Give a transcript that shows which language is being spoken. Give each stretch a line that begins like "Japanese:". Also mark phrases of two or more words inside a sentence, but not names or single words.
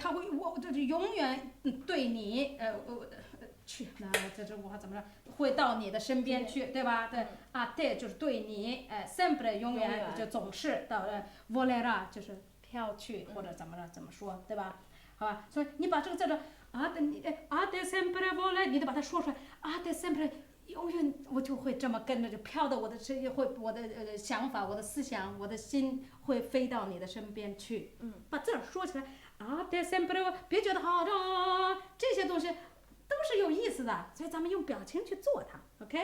Chinese: 他会就是永远对你去，那这我怎么着会到你的身边去，对吧？对对，就是对你sempre 永远就总是到volera 就是飘去或者怎么说，对吧？好吧，所以你把这个在这
Italian: de sempre voler
Chinese: 你得把它说出来，
Italian: de sempre
Chinese: 永远我就会这么跟着就飘到我的身会我的想法我的思想我的心会飞到你的身边去。把字儿说起来啊，别觉得好像这些东西都是有意思的，所以咱们用表情去做它 ，OK？